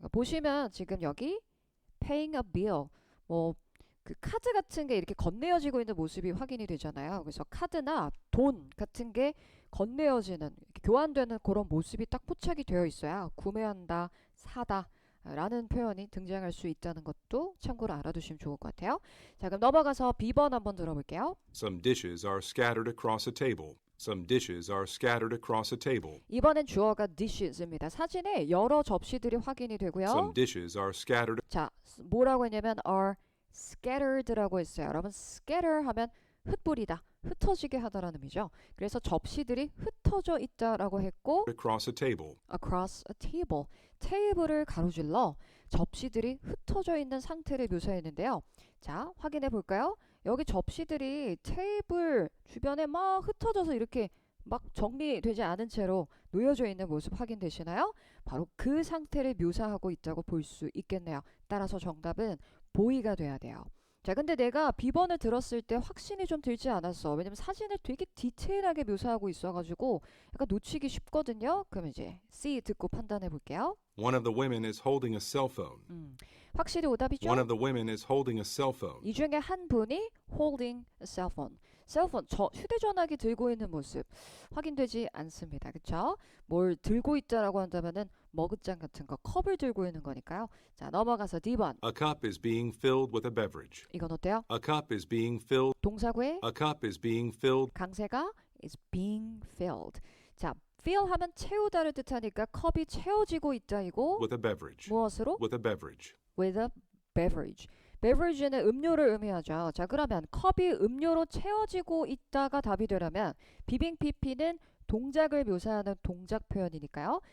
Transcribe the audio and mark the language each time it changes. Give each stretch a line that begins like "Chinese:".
Korean: 보시면 지금 여기
English: paying a bill
Korean: 뭐 그 카드 같은 게 이렇게 건네어지고 있는 모습이 확인이 되잖아요. 그래서 카드나 돈 같은 게 건네어지는 이렇게 교환되는 그런 모습이 딱 포착이 되어 있어야 구매한다, 사다 라는 표현이 등장할 수 있다는 것도 참고로 알아두시면 좋을 것 같아요. 자, 그럼 넘어가서 B번 한번 들어볼게요.
English: Some dishes are scattered across a table. Some dishes are scattered across a table.
Korean: 이번엔 주어가 dishes입니다. 사진에 여러 접시들이 확인이 되고요.
English: Some dishes are scattered.
Korean: 자, 뭐라고 했냐면 are scattered라고 했어요. 여러분 scatter 하면 흩뿌리다, 흩어지게 하다라는 의미죠. 그래서 접시들이 흩어져 있다라고 했고
English: Across a table. across a table,
Korean: 테이블을 가로질러 접시들이 흩어져 있는 상태를 묘사했는데요. 자, 확인해 볼까요? 여기 접시들이 테이블 주변에 막 흩어져서 이렇게 막 정리되지 않은 채로 놓여져 있는 모습 확인되시나요? 바로 그 상태를 묘사하고 있다고 볼 수 있겠네요. 따라서 정답은 보이가 돼야 돼요. 자, 근데 내가 B번을 들었을 때 확신이 좀 들지 않았어. 왜냐면 사진을 되게 디테일하게 묘사하고 있어가지고 약간 놓치기 쉽거든요. 그럼 이제 C 듣고 판단해 볼게요.
English: One of the women is holding a cell phone.
Korean: 확실히 오답이죠?
English: One of the women is holding a cell phone.
Korean: 이 중에 한 분이
English: holding a cell phone.
Korean: 셀폰, 휴대전화기 들고 있는 모습 확인되지 않습니다. 그쵸? 뭘 들고 있다라고 한다면은 머그잔 같은 거, 컵을 들고 있는 거니까요. 자, 넘어가서 D번.
English: A cup is being filled with a beverage.
Korean: 이건 어때요?
English: A cup is being filled.
Korean: 동사구에
English: A cup is being filled.
Korean: 강세가
English: is being filled.
Korean: 자, fill 하면 채우다를 뜻하니까 컵이 채워지고 있다 이고
English: With a beverage.
Korean: 무엇으로?
English: With a beverage. With a beverage.
Korean: beverage는 음료를 의미하죠. 자, 그러면 컵이 음료로 채워지고 있다가 답이 되려면 비빙 PP는 동작을 묘사하는 동작 표현이니까요.